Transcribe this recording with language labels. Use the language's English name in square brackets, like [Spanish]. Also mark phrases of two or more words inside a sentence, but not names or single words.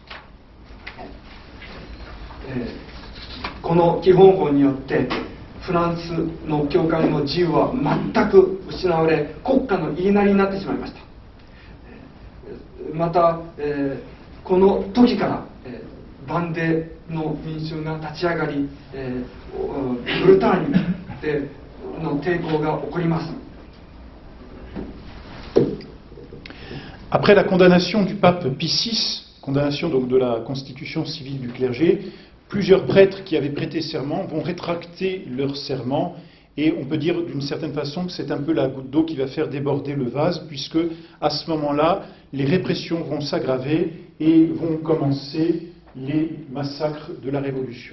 [Japanese] この基本法によってフランスの教会の自由は全く失われ、国家の言いなりになってしまいました。また、この時から、万帝の民衆が立ち上がり、ブルターニュでの抵抗が起こります。 [French] Après la condamnation du pape Pie VI, condamnation donc de la constitution civile du clergé, plusieurs prêtres qui avaient prêté serment vont rétracter leur serment, et on peut dire d'une certaine façon que c'est un peu la goutte d'eau qui va faire déborder le vase, puisque à ce moment-là, les répressions vont s'aggraver et vont commencer les massacres de la Révolution.